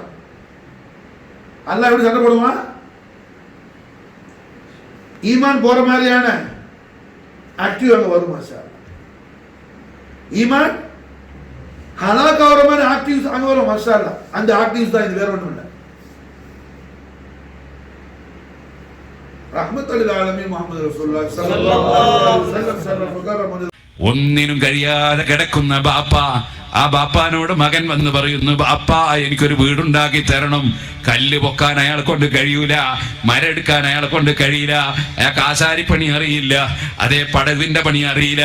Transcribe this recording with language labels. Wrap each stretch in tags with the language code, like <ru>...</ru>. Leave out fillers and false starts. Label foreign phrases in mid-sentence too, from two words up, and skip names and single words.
<ta>அல்லாஹ் எப்படி சண்டை போடுவான்? ஈமான் போற மாதிரியான ஆக்டிவ் அங்க வரும். மாஷா ஈமான் ஹலாக் ஆகிற மாதிரி ஆக்டிவ்ஸ் அங்க வரும்.</ta> <ar>ما شاء الله</ar> <ta>அந்த ஆக்டிவ்ஸ் தான் இது, வேற ஒன்றும் இல்லை.</ta> <ar>رحمة العالمين محمد رسول الله صلى الله عليه وسلم</ar> <ml>ഒന്നിനും കഴിയാതെ കിടക്കുന്ന ബാപ്പ, ആ ബാപ്പാനോട് മകൻ വന്ന് പറയുന്നു, ബാപ്പാ എനിക്കൊരു വീടുണ്ടാക്കി തരണം. കല്ല് പൊക്കാൻ അയാളെ കൊണ്ട് കഴിയൂല, മരെടുക്കാൻ അയാളെ കൊണ്ട് കഴിയില്ല, അയാൾക്ക് ആശാരിപ്പണി അറിയില്ല, അതേ പടവിന്റെ പണി അറിയില്ല.</ml>